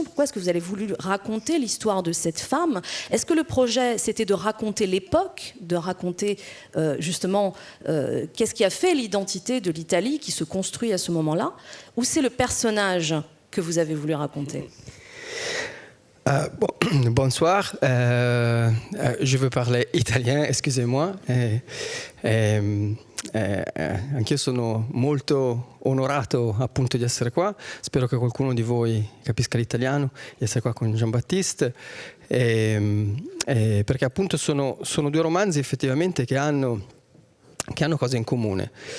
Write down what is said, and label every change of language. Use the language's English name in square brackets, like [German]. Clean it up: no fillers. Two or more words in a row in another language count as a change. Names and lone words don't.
[French] Pourquoi est-ce que vous avez voulu raconter l'histoire de cette femme? Est-ce que le projet, c'était de raconter l'époque, de raconter justement qu'est-ce qui a fait l'identité de l'Italie qui se construit à ce moment-là? Ou c'est le personnage que vous avez voulu raconter? Bonsoir, je veux parler italien, excusez-moi. [Italian] Anch'io sono molto onorato appunto di essere qua, spero che qualcuno di voi capisca l'italiano, di essere qua con Jean-Baptiste, perché appunto sono due romanzi effettivamente che hanno cose in comune.